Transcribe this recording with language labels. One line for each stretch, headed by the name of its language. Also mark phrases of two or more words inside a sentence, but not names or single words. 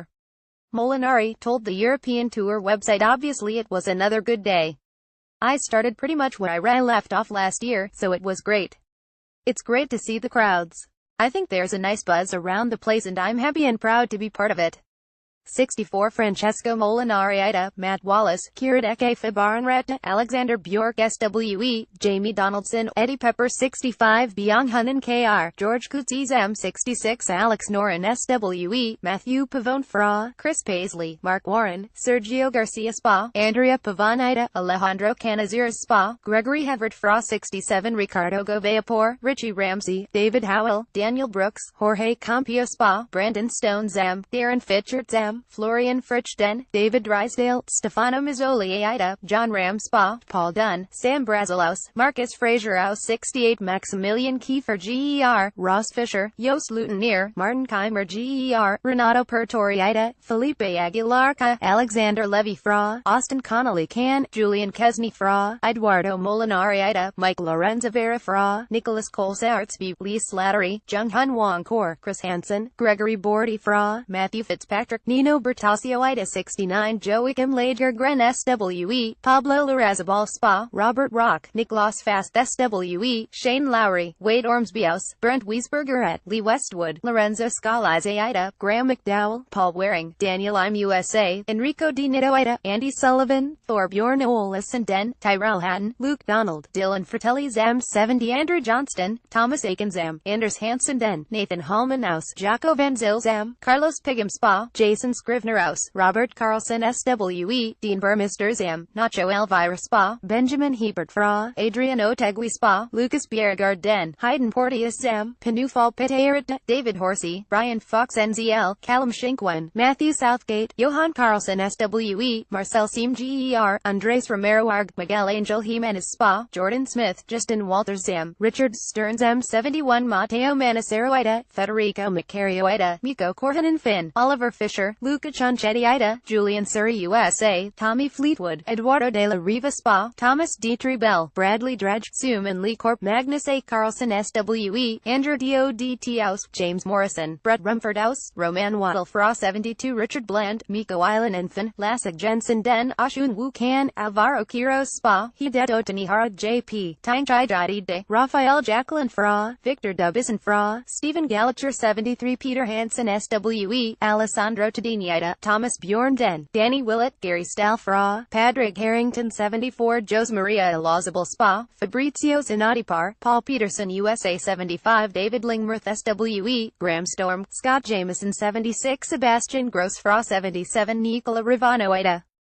English: Molinari told the European Tour website, "Obviously it was another good day. I started pretty much where I left off last year, so it was great. It's great to see the crowds. I think there's a nice buzz around the place and I'm happy and proud to be part of it." 64 Francesco Molinari Ida, Matt Wallace, Kiradeke Fabarnred, Alexander Bjork SWE, Jamie Donaldson, Eddie Pepper 65 Byung Hun and KR, George Coetzee M 66 Alex Noren SWE, Matthew Pavone Fra, Chris Paisley, Mark Warren, Sergio Garcia Spa, Andrea Pavone Ida, Alejandro Canizares Spa, Gregory Havert Fra 67 Ricardo Goveapor, Richie Ramsey, David Howell, Daniel Brooks, Jorge Campio Spa, Brandon Stone Zam, Darren Fitchard Zam, Florian Frichten, David Drysdale, Stefano Mazzoli Ida, Jon Rahm Spa, Paul Dunne, Sam Brazilaus, Marcus Fraser House 68 Maximilian Kiefer GER, Ross Fisher, Joost Luteneer, Martin Keimer GER, Renato Pertori Ida, Felipe Aguilar Ca, Alexander Levy Fra, Austin Connolly Can, Julian Kesney Fra, Eduardo Molinari Ida, Mike Lorenzo Vera Fra, Nicholas Colsaertsby, Lee Slattery, Jung Hun Wong Kor, Chris Hansen, Gregory Bordy Fra, Matthew Fitzpatrick, Nino Bertasio Ida 69 Joachim Lagergren SWE, Pablo Larrazabal Spa, Robert Rock, Niklas Fast SWE, Shane Lowry, Wade Ormsbyhouse, Brent Wiesberger at Lee Westwood, Lorenzo Scalise Ida, Graham McDowell, Paul Waring, Daniel I'm USA, Enrico Di Nitto Ida, Andy Sullivan, Thorbjorn Olesen Den, Tyrell Hatton, Luke Donald, Dylan Fratelli Zam 70 Andrew Johnston, Thomas Aiken Zam, Anders Hansen Den, Nathan Hallman House, Jaco Van Zyl Zam, Carlos Pigam Spa, Jason Jason Scrivenerhouse, Robert Carlson SWE, Dean Burmester Zam, Nacho Elvira Spa, Benjamin Hebert Fra, Adrian Otegui Spa, Lucas Biergard Den, Hayden Porteous Zam, Pinufal Pitayarita, David Horsey, Brian Fox NZL, Callum Shinkwen, Matthew Southgate, Johan Carlson SWE, Marcel Seam GER, Andres Romero Arg, Miguel Angel Jimenez Spa, Jordan Smith, Justin Walters Zam, Richard Stearns M71 Matteo Manacero Ida, Federico Macario Ida, Miko Korhonen Finn, Oliver Fisher, Luca Cianchetti Ida, Julian Surrey USA, Tommy Fleetwood, Eduardo de la Riva Spa, Thomas Dietrich Bell, Bradley Dredge, Zoom and Lee Corp, Magnus A. Carlson SWE, Andrew DODT House, James Morrison, Brett Rumford House, Roman Waddle Fra 72 Richard Bland, Miko Island and Finn, Lassig Jensen Den, Ashun Wu Kan, Alvaro Quiroz Spa, Hideto Tanihara JP, Tyne Chai Jadide, Raphael Jacqueline Fra, Victor Dubison Fra, Stephen Gallagher 73 Peter Hansen SWE, Alessandro Tadiniita, Thomas Bjorn Den, Danny Willett, Gary Stahl Fra, Padraig Harrington 74 Jose Maria Elazabal Spa, Fabrizio Zanatipar, Paul Peterson USA 75 David Lingworth SWE, Graham Storm, Scott Jameson 76 Sebastian Gross Fra 77 Nicola Rivano Ida.